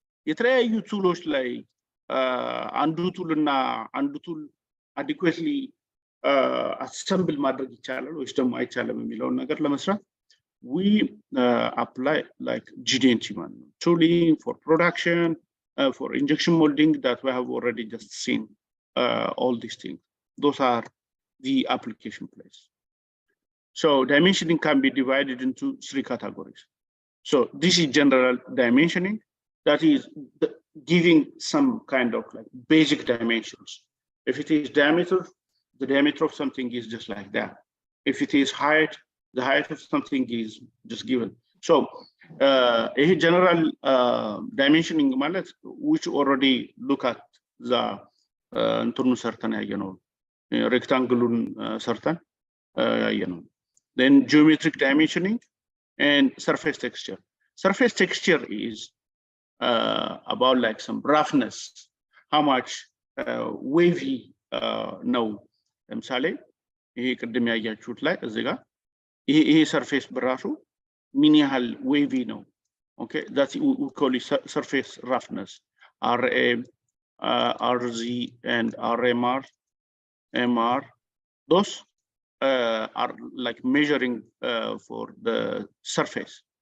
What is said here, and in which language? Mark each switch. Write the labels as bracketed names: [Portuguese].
[Amharic] የተለያዩ ቱሎች ላይ አንዱ ቱልና አንዱ ቱል አዲኩዌትሊ አሰምብል ማድረግ ይቻላል ወይስ ደግሞ አይቻልም የሚለውን ነገር ለመስራት [English] we apply like GDNT tooling for production, for injection molding that we have already just seen. All these things, those are the application place. So dimensioning can be divided into 3 categories. So this is general dimensioning, that is giving some kind of like basic dimensions. If it is diameter, the diameter of something is just like that. If it is height, the height of something is just given. So a general dimensioning ማለት which already look at the [Amharic] እንትኑ ሰርተን ያየነው ሬክታንግሉን ሰርተን ያየነው. [English] Then geometric dimensioning and surface texture. Surface texture is about like some roughness, how much wavy ነው. [Amharic] ለምሳሌ ይሄ ቅድም ያያችሁት ላይ እዚህ ጋር ይሄ ሰርፌስ በራሱ ምን ያህል ዌቪ ነው? [English] ኦኬ that's we call it surface roughness. RA, RZ and RMR, those are like measuring for the surface.